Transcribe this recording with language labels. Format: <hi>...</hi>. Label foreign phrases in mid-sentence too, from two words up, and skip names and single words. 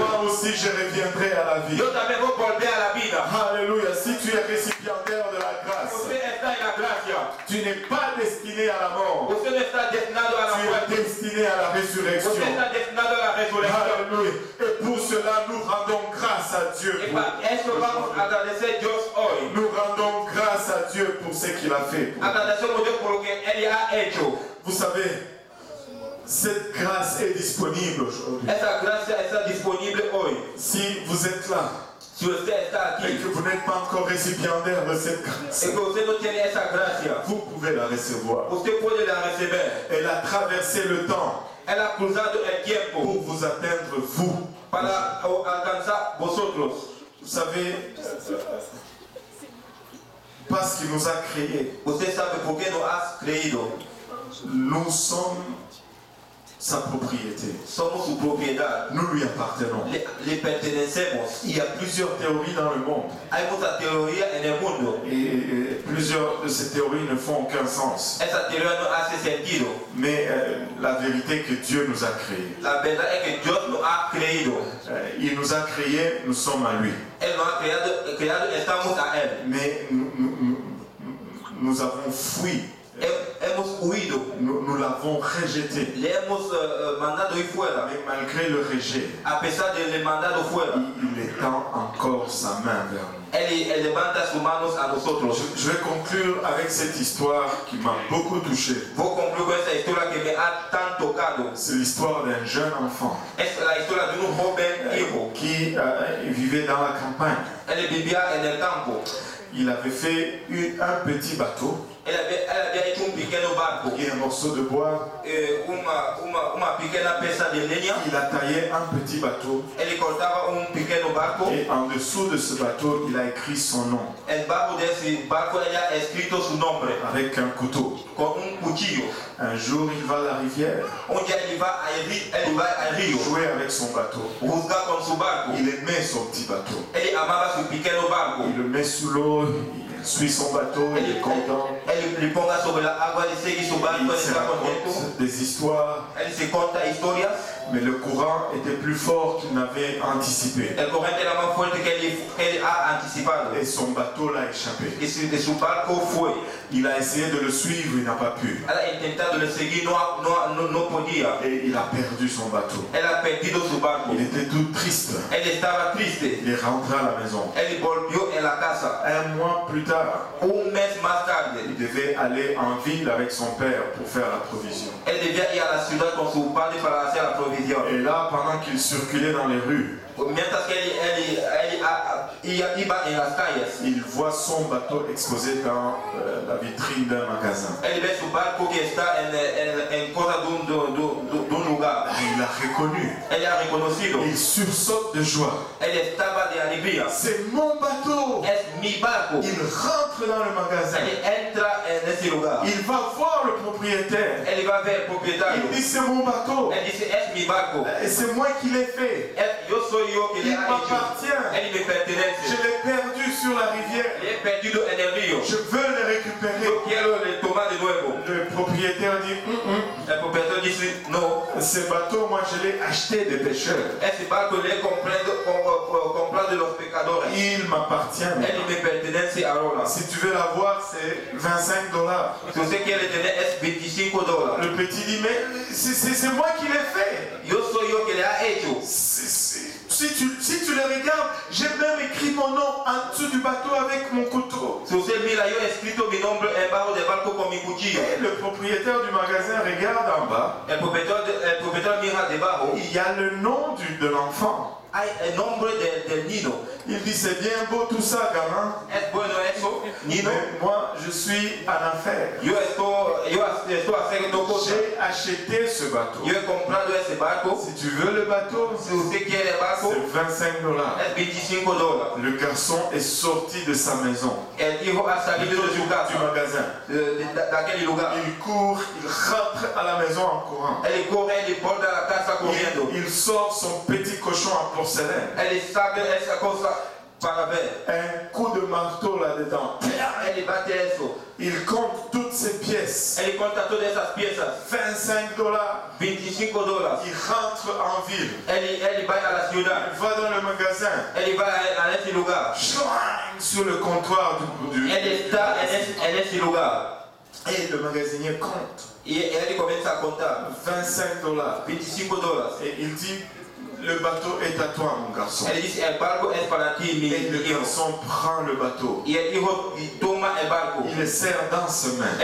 <fr>moi aussi je reviendrai à la vie.</fr> <es>yo también voy a volver a la vida.</es> <fr>Alléluia. Si tu es récipiendaire de la grâce,</fr> <es>Usted está en la gracia.</es> <fr>tu n'es pas destiné à la mort.</fr> <es>Usted no está destinado a la</es> <fr>Tu es</fr> <es>muerte.</es> <fr>destiné à la résurrection.</fr> <es>Usted está destinado a la resurrección.</es> <fr>Alléluia. Et pour cela, nous rendons grâce à Dieu.</fr> <es>Y para eso vamos a agradecer a Dios hoy.</es> <fr>Nous rendons grâce à Dieu pour ce qu'il a fait.</fr> <es>Agradecemos a Dios por lo que Él ha hecho.</es> <fr>Vous savez, cette grâce est disponible aujourd'hui.</fr> <es>Esa gracia está disponible hoy.</es> <fr>Si vous êtes là</fr> <es>Si usted está</es> <fr>et</fr> <es>aquí</es> <fr>que vous n'êtes pas encore récipiendaire de cette grâce,</fr> <es>y que usted no tiene esa gracia,</es> <fr>vous pouvez la recevoir.</fr> <es>usted puede la recibir.</es> <fr>Elle a traversé le temps</fr> <es>Él ha cruzado el tiempo</es> <fr>pour vous atteindre, vous.</fr> <es>para alcanzar vosotros.</es> <fr>Vous savez, parce qu'il nous a créés,</fr> <es>Usted sabe por qué nos has creído.</es> <fr>nous sommes sa propriété.</fr> <es>Somos su propiedad.</es> <fr>Nous lui appartenons.</fr> <es>Le pertenecemos.</es> <fr>Il y a plusieurs théories dans le monde.</fr> <es>Hay mucha teoría en el mundo.</es> <fr>Et plusieurs de ces théories ne font aucun sens.</fr> <es>Esa teoría no hace sentido.</es> <fr>Mais la vérité est que Dieu nous a créés.</fr> <es>La verdad es que Dios nos ha creído.</es> <fr>Il nous a créés, nous sommes à lui.</fr> <es>Él nos ha creado, estamos a Él.</es> <fr>Mais nous avons fui.</fr> <es>Hemos huido.</es> <fr>Nous l'avons rejeté.</fr> <es>Le hemos mandado ir fuera.</es> <fr>Mais malgré le rejet,</fr> <es>A pesar de le mandado fuera,</es> <fr>il étend encore sa main vers nous.</fr> <es>Él levanta sus manos a nosotros.</es> <fr>Je vais conclure avec cette histoire qui m'a beaucoup touché.</fr> <pt>Vou concluir</pt> <es>con esta historia que me ha tan tocado.</es> <fr>C'est l'histoire d'un jeune enfant</fr> <es>Es la historia de un joven hijo.</es> <fr>qui vivait dans la campagne.</fr> <es>Él vivía en el campo.</es> <fr>Il avait fait un petit bateau</fr> <es>Él había hecho un pequeño barco.</es> <fr>et un morceau de bois.</fr> <es>Una pequeña pieza de leña.</es> <fr>Il a taillé un petit bateau</fr> <es>Él cortaba un pequeño barco.</es> <fr>et en dessous de ce bateau, il a écrit son nom</fr> <es>Debajo de ese barco ella ha escrito su nombre</es> <fr>avec un couteau.</fr> <es>con un cuchillo.</es> <fr>Un jour, il va à la rivière</fr> <es>Un día él va al río,</es> <fr>jouer avec son bateau.</fr> <es>juzga con su barco.</es> <fr>Il aimait son petit bateau.</fr> <es>Él amaba su pequeño barco.</es> <fr>Il le met sous l'eau, il suit son bateau, il est content.</fr> <pt>Él Ele ponga sobre a água, ele segue sobre a água,</pt> <fr>Il</fr> <pt>ele</pt> <fr>se</fr> <es>está contento.</es> <fr>raconte des histoires,</fr> <pt>Ele se conta histórias.</pt> <fr>mais le courant était plus fort qu'il n'avait anticipé.</fr> <pt>A corrente era mais forte que ele a anticipado.</pt> <fr>Et son bateau l'a échappé.</fr> <pt>E seu barco foi.</pt> <fr>Il a essayé de le suivre, il n'a pas pu.</fr> <pt>Ela tentado le seguir, não podia.</pt> <fr>Et il a perdu son bateau.</fr> <pt>Ela perdido seu barco.</pt> <fr>Il était tout triste.</fr> <pt>Ele estava triste.</pt> <fr>Il est rentré à la maison.</fr> <pt>Ele voltou à casa.</pt> <fr>Un mois plus tard,</fr> <pt>Mês mais tarde,</pt> <fr>il devait aller en ville avec son père pour faire la provision.</fr> <pt>ele devia ir à cidade com seu pai para fazer a provisão.</pt> <fr>Et là, pendant qu'il circulait dans les rues,</fr> <es>Mientras que</es> <pt>ele ia nas calles,</pt> <fr>il voit son bateau exposé dans la vitrine d'un magasin.</fr> <pt>ele vê seu barco que está em coisa de lugar.</pt> <fr>Il l'a reconnu.</fr> <pt>Ele é reconhecido.</pt> <fr>Il sursaute de joie.</fr> <pt>Ele estava de alegria.</pt> <fr>C'est mon bateau.</fr> <pt>É meu barco.</pt> <fr>Il rentre dans le magasin.</fr> <pt>Ele entra nesse lugar.</pt> <fr>Il va voir le propriétaire.</fr> <pt>Ele vai ver o proprietário.</pt> <fr>Il dit c'est mon bateau.</fr> <pt>Ele disse: é meu barco.</pt> <fr>Et c'est moi qui l'ai fait.</fr> <pt>Eu sou eu que</pt> <fr>Il</fr> <pt>ele</pt> <fr>m'appartient.</fr> <pt>Ele me</pt> <fr>Je</fr> <pt>pertence.</pt> <fr>l'ai perdu sur la rivière.</fr> <pt>Ele é perdido en rio.</pt> <fr>Je veux le récupérer.</fr> <pt>Eu quero le tomar de novo.</pt> <fr>Le propriétaire dit</fr> <pt>O proprietário disse: não.</pt> <fr>ce bateau, moi je l'ai acheté des pêcheurs.</fr> <pt>Esse barco ele é comprado dos pecadores.</pt> <fr>Il m'appartient.</fr> <pt>Ele me pertence agora.</pt> <fr>Si tu veux l'avoir, c'est $25.</fr> <pt>Se você quer ter é $25.</pt> <fr>Le petit dit mais c'est moi qui l'ai fait.</fr> <pt>Eu sou eu que ele</pt> <es>ha hecho.</es> <fr>Si tu le regardes, j'ai même écrit mon nom en dessous du bateau avec mon couteau.</fr> <pt>Se você mira, eu escrito meu nome embaixo do barco com meu cuchillo.</pt> <fr>Et le propriétaire du magasin regarde en bas.</fr> <pt>O proprietário mira debaixo.</pt> <fr>Il y a le nom de l'enfant.</fr> <pt>Há o nome del Nino.</pt> <fr>Il dit c'est bien beau tout ça, gamin.</fr> <pt>É bueno isso, Nino.</pt> <fr>Mais moi, je suis en affaires.</fr> <pt>Eu estou fazendo coisa.</pt> <fr>J'ai acheté ce bateau.</fr> <pt>Eu he comprado esse barco.</pt> <fr>Si tu veux le bateau,</fr> <pt>Se você quer o barco,</pt> <fr>c'est $25.</fr> <pt>é $25.</pt> <fr>Le garçon est sorti de sa maison,</fr> <es>El hijo ha salido de su</es> <fr>du</fr> <es>casa,</es> <fr>magasin.</fr> <pt>daquele lugar.</pt> <fr>Il court, il rentre à la maison en courant.</fr> <pt>Ele corre, ele volta a casa correndo.</pt> <fr>Il sort son petit cochon en porcelaine.</fr> <pt>Ele sabe essa coisa para ver.</pt> <fr>Un coup de marteau là-dedans.</fr> <pt>Ele bate isso.</pt> <fr>Il compte toutes ses pièces.</fr> <pt>Ele conta todas essas peças.</pt> <fr>$25.</fr> <pt>$25.</pt> <fr>Il rentre en ville.</fr> <pt>Ele vai à cidade.</pt> <fr>Il va dans le magasin.</fr> <pt>Ele vai nesse lugar.</pt> <fr>Schwang, sur le comptoir du.</fr> <pt>Ele está nesse lugar.</pt> <fr>Et le magasinier compte.</fr> <pt>E ele começa a contar.</pt> <fr>$25.</fr> <pt>$25.</pt> <fr>Et il dit, le bateau est à toi, mon garçon.</fr> <pt>Ele disse: o barco é para ti,</pt> <fr>Et le</fr> <pt>meu.</pt> <fr>garçon prend le bateau.</fr> <pt>E o hijo toma o barco.</pt> <fr>Il le serre dans ses mains.</fr>